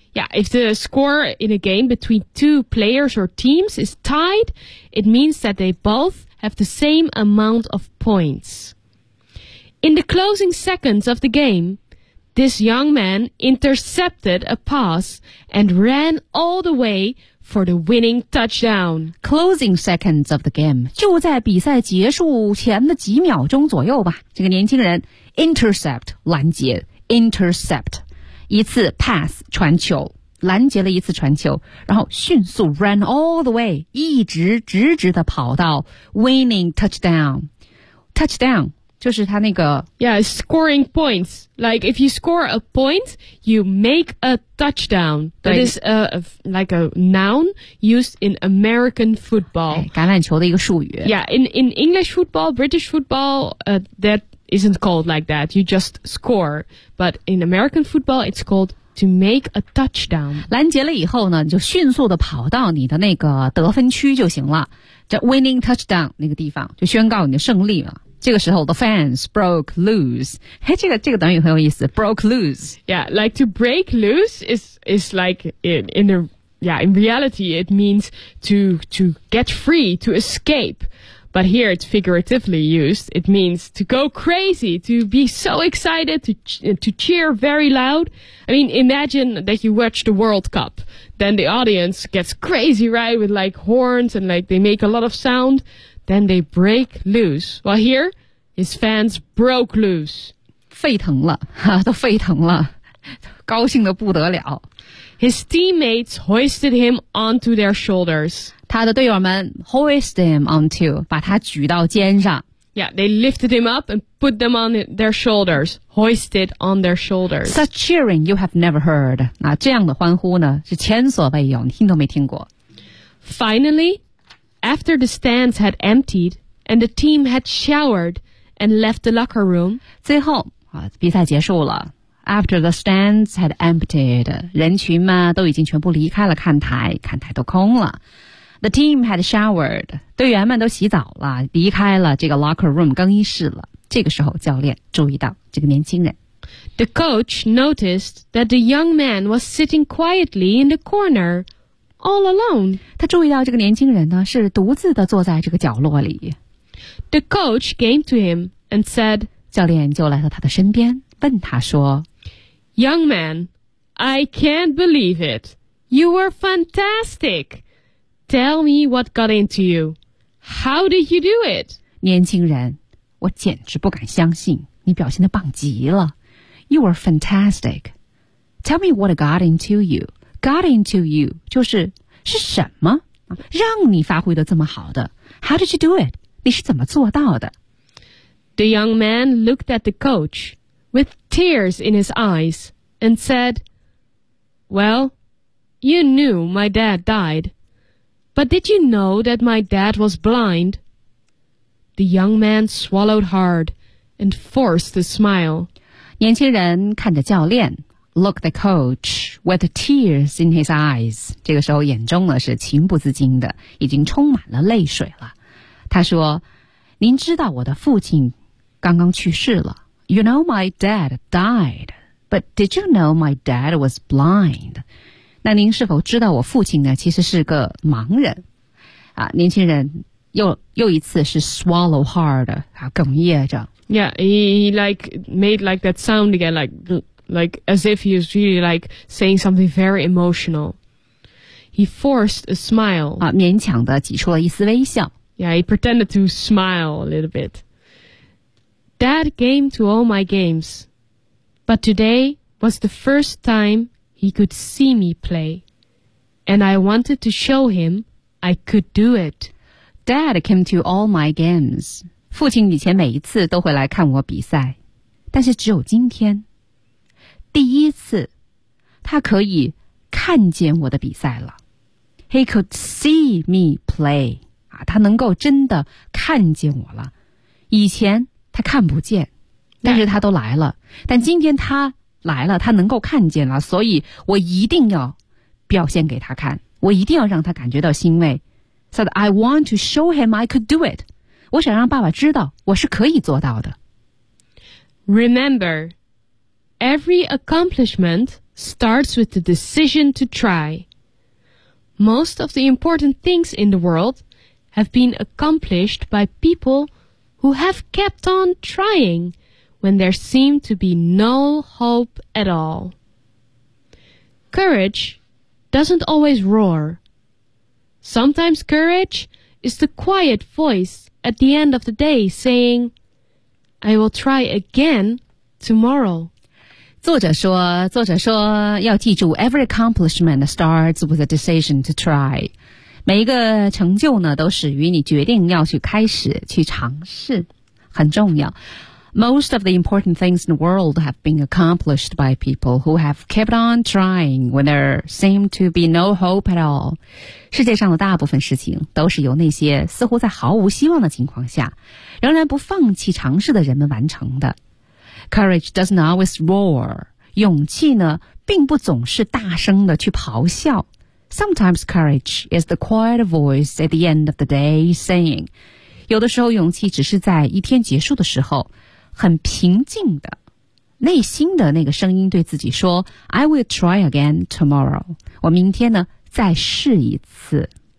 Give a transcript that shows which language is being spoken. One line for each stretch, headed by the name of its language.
English: Yeah, if the score in a game between two players or teams is tied, it means that they both have the same amount of points. In the closing seconds of the game,This young man intercepted a pass and ran all the way for the winning touchdown. Closing seconds of the game.
Chinese: 就在比赛结束前的几秒钟左右吧。这个年轻人
English: intercept,
Chinese: 拦截 intercept, 一次
English: pass,
Chinese: 传球拦截了一次传球然后迅速
English: ran all the way,
Chinese: 一直直直的跑到
English: winning touchdown. Touchdown.
Chinese: 就是他那个
English: Yeah, scoring points. Like, if you score a point, you make a touchdown. That is like a noun used in American football.、
Chinese: 哎、橄榄球的一个术语。
English: Yeah, in English football, British football, that isn't called like that. You just score. But in American football, it's called to make a touchdown.
Chinese: 拦截了以后呢就迅速地跑到你的那个得分区就行了。叫
English: winning touchdown
Chinese: 那个地方就宣告你的胜利了。这个时候
English: the fans broke loose.
Chinese: 嘿这个短语很有意思
English: broke loose. Yeah, like to break loose is like in reality, it means to get free, to escape. But here it's figuratively used. It means to go crazy, to be so excited, to cheer very loud. I mean, imagine that you watch the World Cup. Then the audience gets crazy, right? With like horns and like they make a lot of sound. Then they break loose. Well, here, his fans broke loose.
Chinese: 沸腾了，都沸腾了，高兴得不得了。
English: His teammates hoisted him onto their shoulders.
Chinese: 他的队友们
English: hoist him onto,
Chinese: 把他举到肩上。
English: Yeah, they lifted him up and put them on their shoulders, hoisted on their shoulders. Such cheering you have never heard.
Chinese: 那这样的欢呼呢，是前所未有，你听都没听过。
English: Finally,After the stands had emptied and the team had showered and left the locker room,
Chinese: 最后、啊、比赛结束了。
English: After the stands had emptied,
Chinese: 人群嘛都已经全部离开了看台，看台都空了。
English: The team had showered,
Chinese: 队员们都洗澡了，离开了这个 locker room 更衣室了。这个时候，教练注意到这个年轻人。
English: The coach noticed that the young man was sitting quietly in the corner. All alone.
Chinese: 他注意到这个年轻人呢是独自的坐在这个角落里。
English: The coach came to him and said,
Chinese: 教练就来到他的身边问他说
English: Young man, I can't believe it. You were fantastic. Tell me what got into you. How did you do it?
Chinese: 年轻人我简直不敢相信你表现得棒极了。
English: You were fantastic. Tell me what got into you. Got into you,
Chinese: 就是什么让你发挥得这么好的
English: How did you do it?
Chinese: 你是怎么做到的
English: The young man looked at the coach with tears in his eyes and said, Well, you knew my dad died, but did you know that my dad was blind? The young man swallowed hard and forced a smile.
Chinese: 年轻人看着教练
English: Look the coach with tears in his eyes.
Chinese: 这个时候眼中呢是情不自禁的，已经充满了泪水了。他说：“您知道我的父亲刚刚去世了。 You know my dad died, but did you know my dad was blind? 那您是否知道我父亲呢？其实是个盲人。” 啊，年轻人又一次是
English: swallow hard
Chinese: 啊，哽咽着。
English: Yeah, he like made like that sound again, like. like as if he was really like saying something very emotional. He forced a smile.
Chinese: 啊，勉强的挤出了一丝微笑。
English: Yeah, he pretended to smile a little bit. Dad came to all my games, but today was the first time he could see me play, and I wanted to show him I could do it. Dad came to all my games.
Chinese: 父亲以前每一次都会来看我比赛，但是只有今天，第一次，他可以看见我的比赛了。
English: He could see me play.
Chinese: 啊，他能够真的看见我了。以前他看不见，但是他都来了。
English: Yeah.
Chinese: 但今天他来了，他能够看见了，所以我一定要表现给他看，我一定要让他感觉到欣慰。
English: So that I want to show him I could do it.
Chinese: 我想让爸爸知道我是可以做到的。
English: Remember, every accomplishment starts with the decision to try. Most of the important things in the world have been accomplished by people who have kept on trying when there seemed to be no hope at all. Courage doesn't always roar. Sometimes courage is the quiet voice at the end of the day saying, I will try again tomorrow.
Chinese: 作者说要记住
English: every accomplishment starts with a decision to try.
Chinese: 每一个成就呢都始于你决定要去开始去尝试。很重要。
English: Most of the important things in the world have been accomplished by people who have kept on trying when there seemed to be no hope at all.
Chinese: 世界上的大部分事情都是由那些似乎在毫无希望的情况下仍然不放弃尝试的人们完成的。
English: Courage doesn't always roar.
Chinese: 勇气呢并不总是大声的去咆哮。
English: Sometimes courage is the quiet voice at the end of the day saying.
Chinese: 有的时候勇气只是在一天结束的时候很平静的内心的那个声音对自己说
English: I will try again tomorrow.
Chinese: 我明天呢再试一次。